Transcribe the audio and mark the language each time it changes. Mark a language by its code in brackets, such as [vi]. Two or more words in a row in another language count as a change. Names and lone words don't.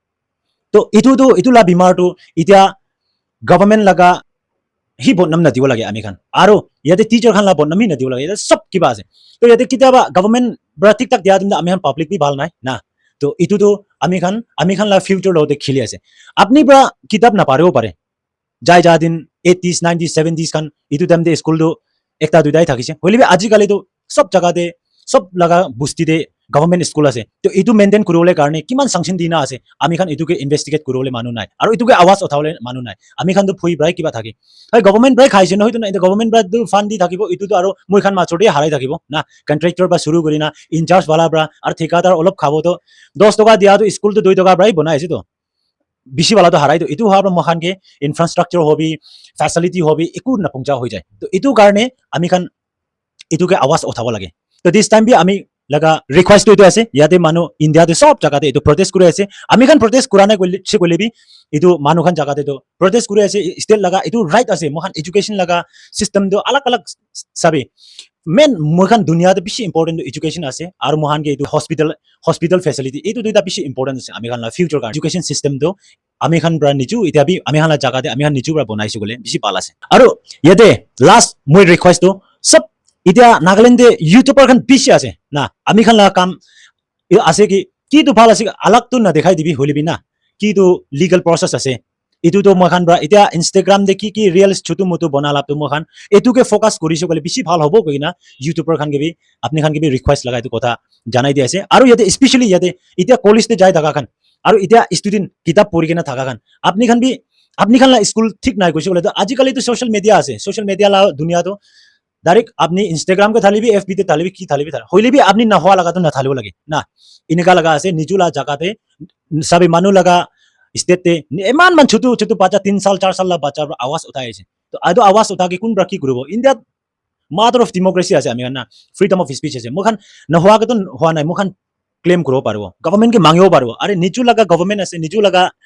[nag] तो इतो ला बीमार तो इतिया गवर्नमेंट लगा ही बदनाम नदिव लगे आमी खान आरो याते टीचर खान ला बदनाम ही नदिव लगे याते सब किबा आसे तो याते किताबा गवर्नमेंट ब्रा ठीक ठाक दिया तुम आमी खान पब्लिक भी भाल नाइ ना तो इतो तो आमी खान ला फ्यूचर लोते खिली आसे अपनी ब्रा किताब ना पारेओ पारे जाय जा दिन 80s 90s 70s खान इतो टाइम दे स्कूल दो एकता दुइदाय थाकिसे होले भी आजि काले तो सब जगह दे सब लगा बुस्ती दे गवर्नमेंट स्कूल आसे तो इतो मेंटेन करोले कारणे किमान सांक्शन दिना आसे आमी खान इतुके इन्वेस्टिगेट करोले मानु नाइ आरो इतुके आवाज उठावले मानु नाइ आमी खान तो फुइ ब्राय किबा थाके हाय गवर्नमेंट ब्राय खाइसे न होइतो ना गवर्नमेंट ब्राय दो फान्ड दि थाकिबो इतो तो आरो moi खान माचोडे हाराय थाकिबो ना कन्ट्राक्टर बा शुरू करिना इनचार्ज वाला ब्रा आरो ठेकेदार अलप खाबो तो 10 टका दिया तो स्कूल तो 2 टका ब्राय बनाइसे तो बिसी वाला तो हाराय तो इतो हाब्रा मखान के इंफ्रास्ट्रक्चर होबी फैसिलिटी होबी एकु नपुंजा होय जाय तो इतो कारणे आमी खान इतुके आवाज उठाबो लागे तो [en] this time [nag] भी आमी लगा रिक्वेस्ट तो आसे याते मानो इंडिया दे सब जगह दे तो प्रोटेस्ट करे आसे आमी खान प्रोटेस्ट कराने कोले भी इतो मानु खान जगह दे तो प्रोटेस्ट करे आसे स्टेट लगा इतो राइट आसे मोखान एजुकेशन लगा सिस्टम दो अलग अलग सबे मेन मोखान दुनिया दे बिसि इंपोर्टेंट एजुकेशन आसे आरो मोहान के इतो [en] hospital facility [nag] इतो दुइटा बिसि इंपोर्टेंट आसे आमी खान ला फ्यूचर का [en] education system [nag] दो आमी खान ब्रा निचु इता भी आमी खान ला जगह दे आमी खान निचु ब्रा बनाइसे गोले बिसि पाल आसे आरो याते लास्ट मोय रिक्वेस्ट तो सब इतिया नागालैंड दे यूट्यूबर खान बिसि आसे ना आमी खान ला काम आसे कि तो फाल आसे अलग तो ना दिखाई दिबी होली भी ना कि तो [en] legal process [nag] आसे इतु तो मखान ब्रा इतिया इंस्टाग्राम दे कि रील्स छोटो मोटो बनाला तो मखान एतु के फोकस करिसे गले बिसि फाल होबो कइना यूट्यूबर खान के भी अपनी खान के भी रिक्वेस्ट लगाय तो कथा जानाय दियासे आरो याते स्पेशली याते इतिया कॉलेज ते जाय थाका खान आरो इतिया स्टूडेंट किताब पढि केना थाका खान अपनी खान ला स्कूल ठीक नाय कइसे गले तो आजिकाली तो [en] social media [nag] आसे [en] social media [nag] ला दुनिया तो डायरेक्ट अपनी इंस्टाग्राम के थाली भी एफबी ते थाली भी की थाली भी था होइले भी अपनी नहवा लगा तो न थालियो लगे ना इनका लगा आसे निजुला जगह ते सबै मानु लगा स्टेट ते एमान मान छोटो छोटो बच्चा 3 साल 4 साल ला बच्चा आवाज उठाए छे तो आदो आवाज उठा के कुन ब्राकी गुरुबो इंडिया [en] mother of democracy [nag] आसे आमी ना [en] freedom of speech [nag] आसे मोखान नहवा के तो हुआ नाइ मोखान क्लेम करो पारबो गवर्नमेंट के मांगियो पारबो अरे निजु लगा गवर्नमेंट आसे निजु लगा